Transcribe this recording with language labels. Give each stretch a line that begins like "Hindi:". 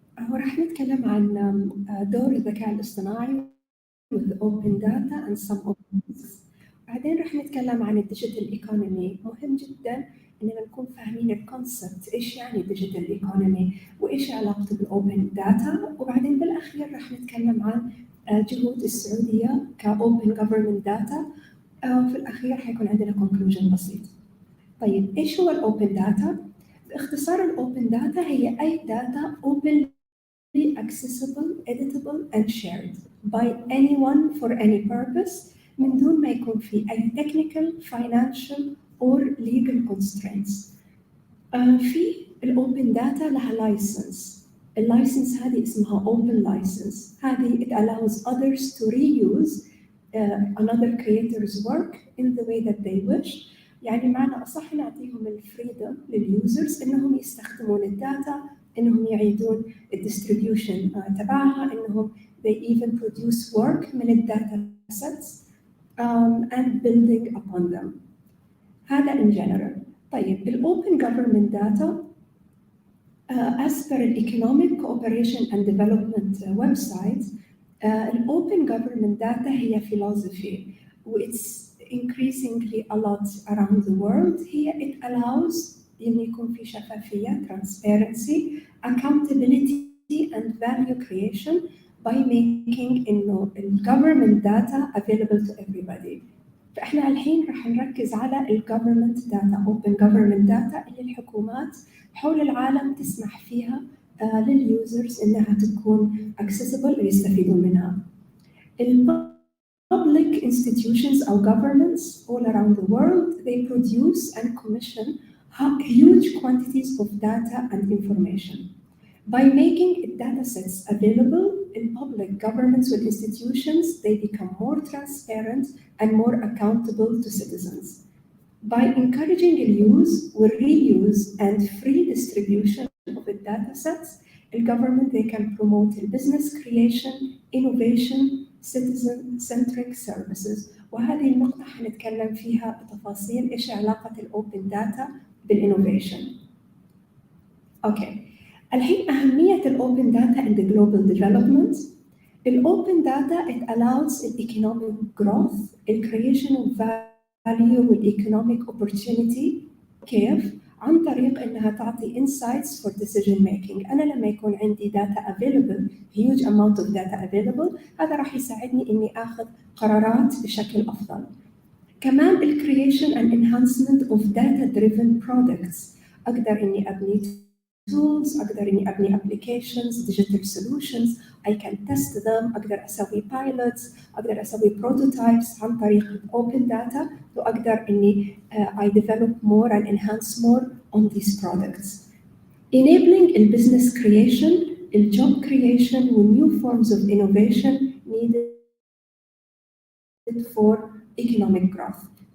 Arabic: وراح نتكلم عن دور الذكاء الاصطناعي
English: with open data and some open risks.
Arabic: بعدين راح نتكلم عن الديجيتال ايكونومي. مهم جدا اننا نكون فاهمين الكونسبت، ايش يعني الديجيتال ايكونومي وايش علاقته بالاوبن داتا. وبعدين بالاخير راح نتكلم عن جهود السعوديه كاوبن جفرمنت داتا. في الاخير حيكون عندنا كونكلوجن بسيط. طيب ايش هو الاوبن داتا؟ باختصار الاوبن داتا هي اي داتا
English: openly accessible, editable and shared by anyone for any purpose
Arabic: من دون ما يكون في أي
English: technical, financial or legal constraints.
Arabic: في الأوبن داتا لها license. اللايسنس هذه اسمها open license.
English: هذه it allows others to reuse another creator's work in the way that they wish.
Arabic: يعني معنى أصح نعطيهم الفريدم لليوزرز إنهم يستخدمون الداتا، إنهم يعيدون الديستريبيوشن تبعها، إنهم
English: they even produce work
Arabic: من الداتا
English: sets and building upon them. هذا in general. طيب الopen government data as per economic cooperation and development website open government data هي philosophy it's increasingly a lot around the world. هي it allows
Arabic: إن يكون في شفافية
English: transparency accountability and value creation by making إنه government data available to everybody.
Arabic: فإحنا الحين راح نركز على government data open government data اللي الحكومات حول العالم تسمح فيها لليوزرز إنها تكون accessible ويستفيدون منها.
English: Public institutions or governments all around the world, they produce and commission huge quantities of data and information. By making data sets available in public governments and institutions, they become more transparent and more accountable to citizens. By encouraging the use, reuse, and free distribution of the data sets, the government they can promote business creation, innovation, citizen-centric services.
Arabic: وهذه النقطة حنتكلم فيها بتفاصيل إيش علاقة الأوبن داتا بالإنوفيشن. أوكي. الحين أهمية الأوبن داتا
English: in the global development. الأوبن داتا it allows economic growth, creation of value والeconomic opportunity.
Arabic: كيف؟ عن طريق إنها تعطي
English: insights for decision making.
Arabic: أنا لما يكون عندي
English: data available, huge amount of data available,
Arabic: هذا راح يساعدني إني آخذ قرارات بشكل أفضل.
English: كمان creation and enhancement of data-driven products.
Arabic: أقدر إني أبني tools، أقدر إني أبني applications، digital solutions.
English: I can test them.
Arabic: أقدر أسوي pilots، أقدر أسوي prototypes عن طريق open data، وأقدر إني
English: I develop more and enhance more on these products. Enabling business creation, job creation, with new forms of innovation needed for economic growth.